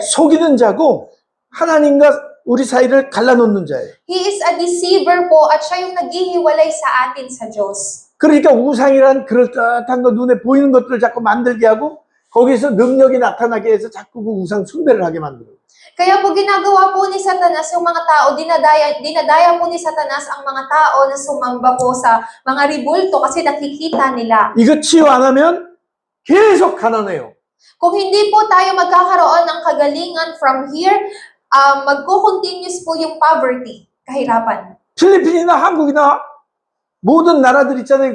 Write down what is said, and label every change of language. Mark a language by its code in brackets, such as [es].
[ko] 속이는 자고 하나님과 우리 사이를 갈라놓는 자예요. [en] He is a deceiver [tl] po at siya yung naghihiwalay sa atin sa Diyos. [ko] 그러니까 우상이란 그럴듯한 거 눈에 보이는 것들을 자꾸 만들게 하고 거기서 능력이 나타나게 해서 자꾸 그 우상 숭배를 하게 만들어요. [tl] Kaya po ginagawa po ni Satanas yung mga tao, dinadaya po ni Satanas ang mga tao na sumamba po sa mga ribulto kasi nakikita nila. [ko] 이거 치유 안 하면 계속 가난해요. [tl] Kung hindi po tayo magkakaroon ng kagalingan [en] from here, [tl] magko-continuous po yung poverty, kahirapan. [ko] 필리핀이나 한국이나 모든 나라들 있잖아요.